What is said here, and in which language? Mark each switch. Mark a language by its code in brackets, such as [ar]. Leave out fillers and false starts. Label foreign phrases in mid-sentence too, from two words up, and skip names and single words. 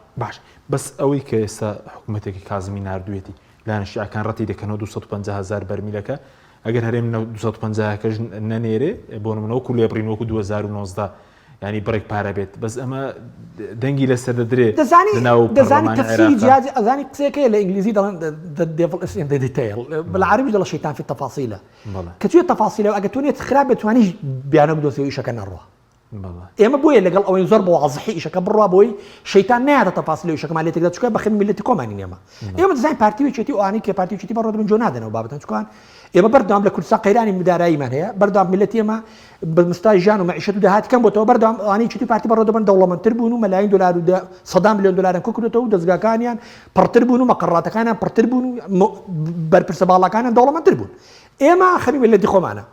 [ckb] باش بەس ئەوەی کە ئێستا حکوومەتێکی کازمی ناردوێتی دانیشتیاکان ڕەتی دەکەنەوە 250,000 بەرمیلەکە ئەگەر هەرێم 250کەش نەنێرێ بۆ نمونەوەکو لێبڕینەوەکو 2019 ینی بڕێک پارە بێت بەس ئەمە دەنگی لەسەر دەدرێت دەزانی تەفسیری جیازی ئەزانی قسێکەیە لە ئینگلیزی دەڵێن [en] devil is in the detail [ckb] بالعربی دەڵێ شەیتان [ar] في التفاصيل [ckb] کە توێ تەفاسیلەوە ئەگە تۆ نێت خراپ بتوانیش بیانە بدۆسیەوە ئیشەکە نەڕوە ئێمە بۆیە لەگەڵ ئەوەی زۆر بە واضحی ئیشەکە بڕوا بۆی شەیتان نایاتە تەفاسیلەوە ئیشەکەمان لێ تێکدا چکە بەخێمی ملەتی کۆمانی ئێمە دەزانین پارتیوێکێتی ئەوانەی کە پارتیوێتی بەڕۆ دەبن جۆ نادەنەوە بابەتەن چکان ئێمە بەردەوام لە کوردستان قەیرانی مداراییمان هەیە بەردەوام ملەتی ئێمە بە مستای ژیان و مەعیشەت و داهاتی کەم بۆتەوە بەردەوام ئەوانەی چیتی پارتی بەڕۆ دەبن دەوڵەمەندتر بوون و مەلایین دلار و 100 میلیۆن دلارن کۆکردێتەوە و دەستگاکانیان پڕتر بوون و مەقڕاتەکانیان پڕتر بوون و بەرپرسە باڵەکانیان دەوڵەمەندتر بوون ئێمە خەمی ملەتی خۆمانە